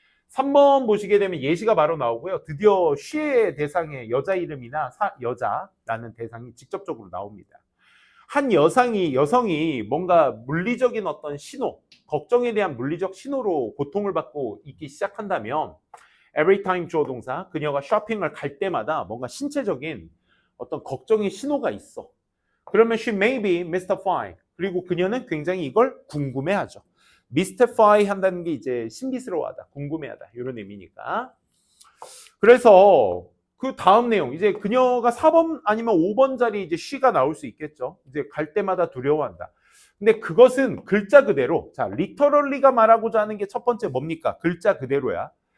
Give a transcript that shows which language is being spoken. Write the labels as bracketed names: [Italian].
[Korean] 3번 보시게 되면 예시가 바로 나오고요. 드디어 she의 대상의 여자 이름이나 여자라는 대상이 직접적으로 나옵니다. 한 여성이 뭔가 물리적인 어떤 신호, 걱정에 대한 물리적 신호로 고통을 받고 있기 시작한다면 every time 주어 동사, 그녀가 쇼핑을 갈 때마다 뭔가 신체적인 어떤 걱정의 신호가 있어. 그러면 [English] she may be mystified. [Korean] 그리고 그녀는 굉장히 이걸 궁금해하죠. mystify 한다는 게 이제 신비스러워하다, 궁금해하다 이런 의미니까. 그래서 그 다음 내용 이제 그녀가 4번 아니면 5번 자리 이제 she가 나올 수 있겠죠. 이제 갈 때마다 두려워한다. 근데 그것은 글자 그대로 자 literally가 말하고자 하는 게 첫 번째 뭡니까? 글자 그대로야.